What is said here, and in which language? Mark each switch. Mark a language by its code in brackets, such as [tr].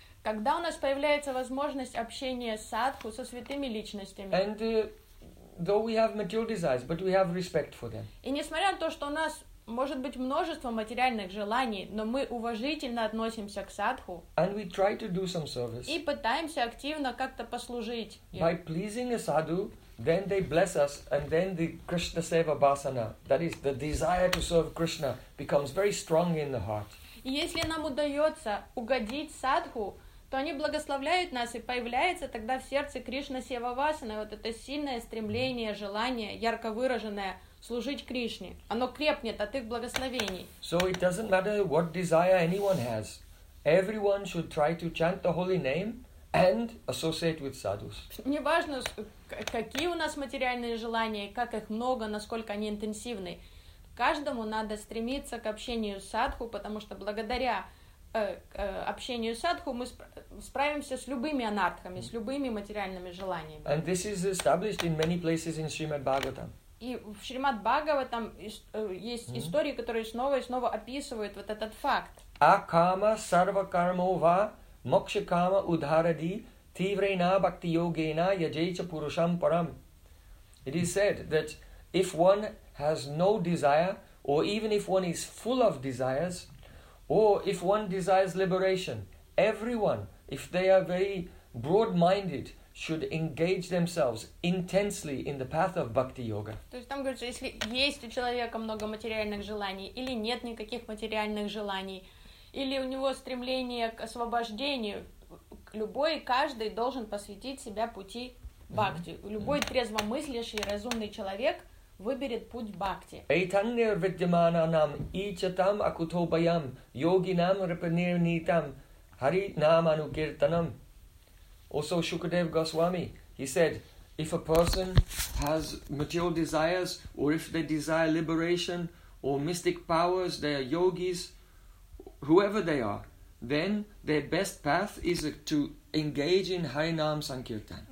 [ru] Когда у нас появляется возможность общения с садху, со святыми личностями. [en] And though we have material desires, but we have respect for them. [ru] И несмотря на то, что у нас может быть множество материальных желаний, но мы уважительно относимся к садху. [en] And we try to do some service. [ru] И пытаемся активно как-то послужить им. [en] By pleasing a sadhu, then they bless us, and then the Krishna Seva Basana, that is, the desire to serve Krishna, becomes very strong in the heart. [ru] И если нам удается угодить садху, то они благословляют нас, и появляется тогда в сердце Кришна Сева Васана вот это сильное стремление, желание, ярко выраженное, служить Кришне. Оно крепнет от их благословений. [en] So it doesn't matter what desire anyone has. Everyone should try to chant the holy name and associate with sadhus. [ru] Неважно, какие у нас материальные желания, как их много, насколько они интенсивны. Каждому надо стремиться к общению с садху, потому что благодаря общению с садху мы справимся с любыми анартхами, с любыми материальными желаниями. [en] And this is established in many places in Srimad Bhagavatam. [ru] И в Шримад Бхагаватам есть истории, которые снова и снова описывают вот этот факт. [sa] Акама сарвакармова мокшакама удхаради тиврена бхакти йогена яджейча пурушам парам. [en] It is said that if one has no desire, or even if one is full of desires, or if one desires liberation, everyone, if they are very broad-minded, should engage themselves intensely in the path of bhakti yoga. [ru] То есть там говорится, если есть у человека много материальных желаний, или нет никаких материальных желаний, или у него стремление к освобождению, любой и каждый должен посвятить себя пути бхакти. Любой трезвомыслящий, разумный человек выберет путь бхакти. [sa] Эйтанья видьямана нам ичатам акуто баям йогинам рапанирнитам хари наману киртанам. [en] Also Shukadev Goswami, he said, if a person has material desires, or if they desire liberation or mystic powers, they are yogis, whoever they are, then their best path is to engage in Harinam Sankirtan.